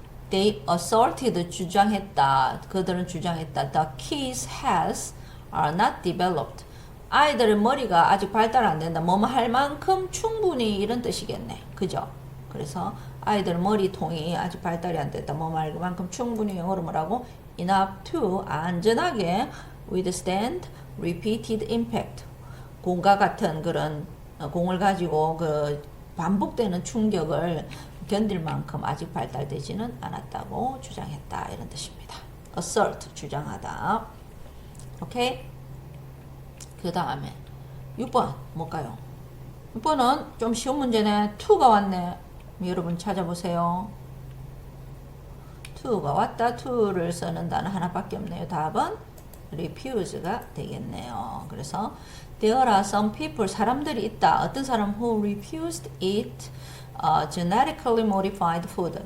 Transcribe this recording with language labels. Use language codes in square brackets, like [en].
[en] They asserted [ko] 주장했다. 그들은 주장했다. [en] The kids has are not developed. [ko] 아이들의 머리가 아직 발달 안 된다. 뭐뭐 할 만큼 충분히 이런 뜻이겠네. 그죠? 그래서 아이들 머리통이 아직 발달이 안 됐다. 뭐뭐 할 만큼 충분히 영어로 뭐라고? [en] enough to [ko] 안전하게 [en] withstand repeated impact. [ko] 공과 같은 그런 공을 가지고 그 반복되는 충격을 견딜 만큼 아직 발달되지는 않았다고 주장했다. 이런 뜻입니다. assert, 주장하다. 오케이? 그 다음에 6번 뭘까요? 6번은 좀 쉬운 문제네. to가 왔네. 여러분 찾아보세요. to가 왔다. to를 쓰는 단어 하나밖에 없네요. 답은 refuse가 되겠네요. 그래서 [en] there are some people, [ko] 사람들이 있다. 어떤 사람 [en] who refused eat genetically modified food.